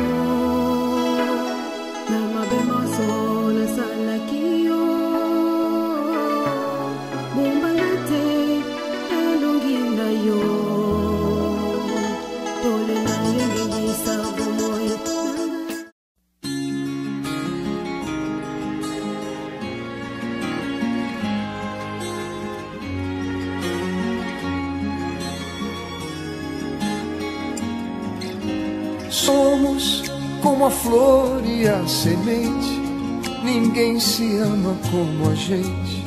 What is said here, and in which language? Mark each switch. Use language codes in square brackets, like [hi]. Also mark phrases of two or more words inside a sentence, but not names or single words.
[ln] na mabema sola salaki yo, bombanga te elongi na yo, pole na ye ngisa bomoyo. [pt] Somos como a flor e a semente, ninguém se ama como a gente.